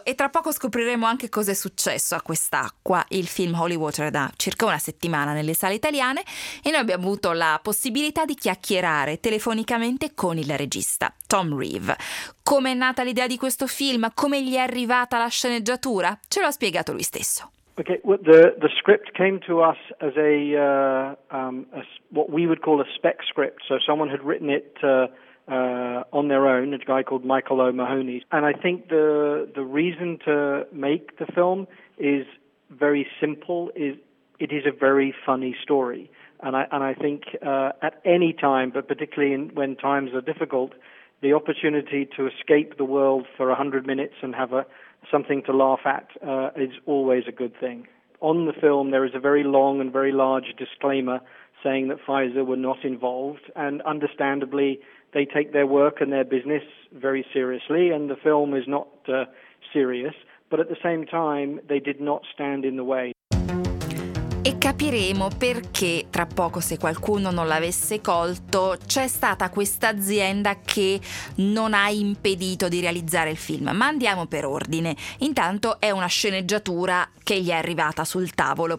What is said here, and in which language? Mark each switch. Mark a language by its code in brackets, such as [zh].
[it] E tra poco scopriremo anche cosa è successo a quest'acqua. Il film Holy Water è da circa una settimana nelle sale italiane e noi abbiamo avuto la possibilità di chiacchierare telefonicamente con il regista, Tom Reeve. Come è nata l'idea di questo film? Come gli è arrivata la sceneggiatura? Ce l'ha spiegato lui stesso. [en] Okay, the script came to us as a what we would call a spec script. So someone had written it on their own, a guy called Michael O'Mahony. And I think the reason to make the film is very simple. It is a very funny story. And I think at any time, but particularly when times are difficult, the opportunity to escape the world for 100 minutes and have something to laugh at is always a good thing. On the film, there is a very long and very large disclaimer saying that Pfizer were not involved, and understandably, they take their work and their business very seriously, and the film is not serious, but at the same time, they did not stand in the way. [it] E capiremo perché, tra poco, se qualcuno non l'avesse colto, c'è stata questa azienda che non ha impedito di realizzare il film. Ma andiamo per ordine. Intanto è una sceneggiatura che gli è arrivata sul tavolo.